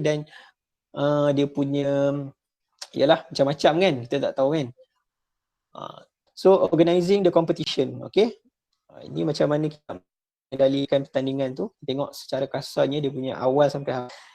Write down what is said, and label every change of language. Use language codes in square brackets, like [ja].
[ms] Dan dia punya ialah macam-macam kan, kita tak tahu kan. [en] So organizing the competition, okay. [ms] Ini macam mana kita mengendalikan pertandingan tu. Tengok secara kasarnya dia punya awal sampai akhir.